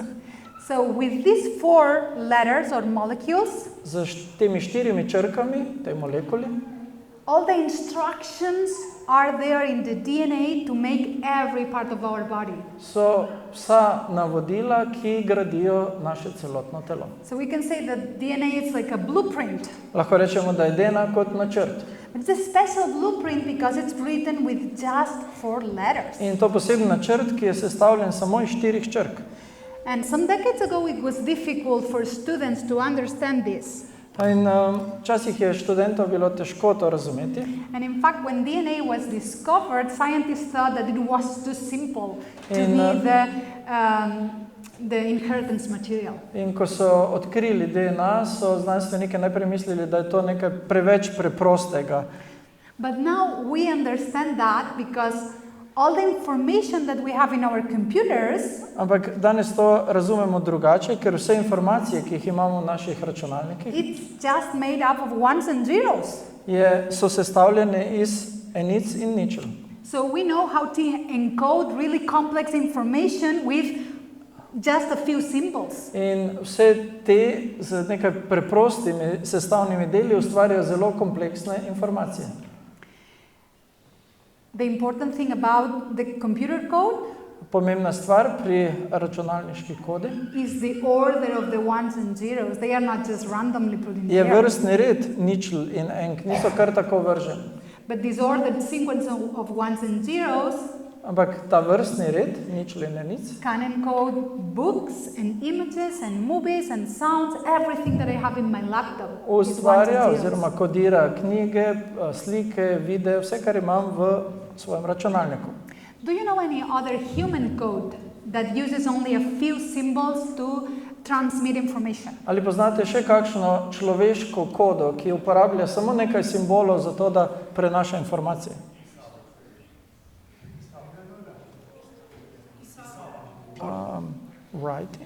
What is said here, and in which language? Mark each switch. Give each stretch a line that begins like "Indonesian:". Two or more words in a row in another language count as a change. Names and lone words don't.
English: So with these 4 letters or molecules,
Slovenian: Z temi 4 črkami, tej molekuli,
English: all the instructions are there in the DNA to make every part of our body.
Slovenian: so vsa navodila, ki gradijo naše celotno telo.
English: So we can say that DNA is like a blueprint.
Slovenian: Lahko rečemo, da je DNA kot načrt.
English: But it's a special blueprint because it's written with just 4 letters.
Slovenian: In to poseben načrt, ki je sestavljen samo iz 4 črk.
English: And some decades ago it was difficult for students to understand this.
Slovenian: In včasih je študentom bilo težko to razumeti.
English: And in fact, when DNA was discovered, scientists thought that it was too simple to be the inheritance material.
Slovenian: In ko so odkrili DNA, so znanstveniki najprej mislili, da je to nekaj preveč preprostega.
English: But now we understand that because all the information that we have in our computers
Slovenian: Ampak danes to razumemo drugače, ker vse informacije, ki jih imamo v naših računalnikih,
English: it's just made up of ones and zeros.
Slovenian: so sestavljene iz enic in ničel.
English: So we know how to encode really complex information with just a few symbols.
Slovenian: In vse te z nekaj preprostimi sestavnimi deli ustvarjajo zelo kompleksne informacije.
English: The important thing about the computer code
Slovenian: Pomembna stvar pri računalniški kodi
English: is the order of the ones and zeros. They are not just randomly put in
Slovenian: je
English: there.
Slovenian: vrstni red ničel in enk, niso kar tako vrženi.
English: But this ordered sequence of ones and zeros
Slovenian: Ampak ta vrstni red, ničel in enic,
English: can encode books and images and movies and sounds, everything that I have in my laptop. is ones and
Slovenian: ustvarja
English: zeros.
Slovenian: oziroma kodira knjige, slike, videe, vse, kar imam v svojem računalniku.
English: Do you know any other human code that uses only a few symbols to transmit information.
Slovenian: Ali poznate še kakšno človeško kodo, ki uporablja samo nekaj simbolov za to, da prenaša informacije?
English: Writing?